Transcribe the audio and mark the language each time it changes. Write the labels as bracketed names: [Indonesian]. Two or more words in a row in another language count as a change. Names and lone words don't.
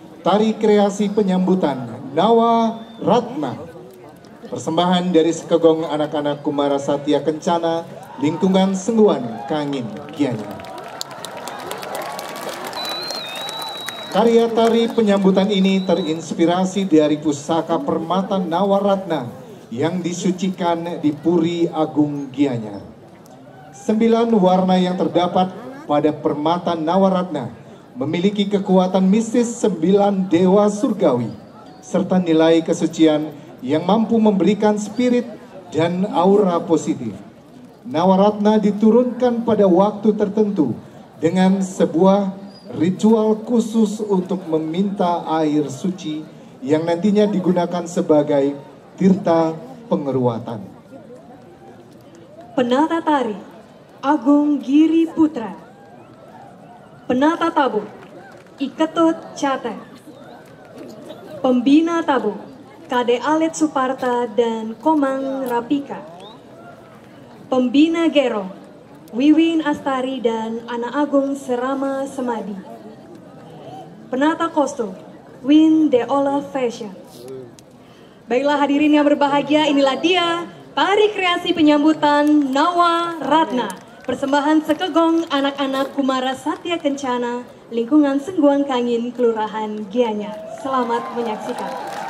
[Indonesian] tari kreasi penyambutan Nawa Ratna. Persembahan dari Sekegong anak-anak Kumara Satya Kencana, lingkungan Sengguan Kangin Gianyar. Karya tari penyambutan ini terinspirasi dari pusaka permata Nawaratna yang disucikan di Puri Agung Gianyar. 9 warna yang terdapat pada permata Nawaratna memiliki kekuatan mistis 9 dewa surgawi serta nilai kesucian yang mampu memberikan spirit dan aura positif. Nawaratna diturunkan pada waktu tertentu dengan sebuah ritual khusus untuk meminta air suci yang nantinya digunakan sebagai tirta pengeruatan. Penata tari Agung Giri Putra. Penata tabu Iketut Cate. Pembina tabu Kade Alet Suparta dan Komang Rapika. Pembina Gero Wiwin Astari dan Ana Agung Serama Semadi. Penata kostum Win Deola Fashion. Baiklah hadirin yang berbahagia, inilah dia tari kreasi penyambutan Nawa Ratna, persembahan Sekegong anak-anak Kumara Satya Kencana, lingkungan Sengguan Kangin, Kelurahan Gianyar. Selamat menyaksikan.